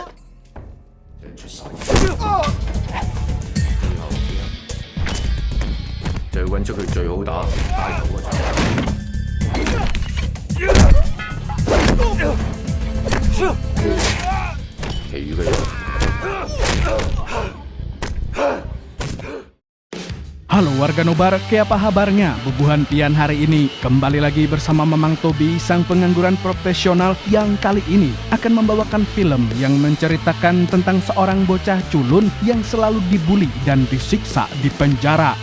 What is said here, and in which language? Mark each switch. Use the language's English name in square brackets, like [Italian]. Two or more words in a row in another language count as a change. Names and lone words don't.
[Cantonese] 即係出手。最後就要揾出佢最好打帶頭嗰場。其餘嘅人。 [Indonesian] Halo warga Nobar, ke apa kabarnya? Bubuhan Pian hari ini kembali lagi bersama Mamang Tobi, sang pengangguran profesional yang kali ini akan membawakan film yang menceritakan tentang seorang bocah culun yang selalu dibully dan disiksa di penjara.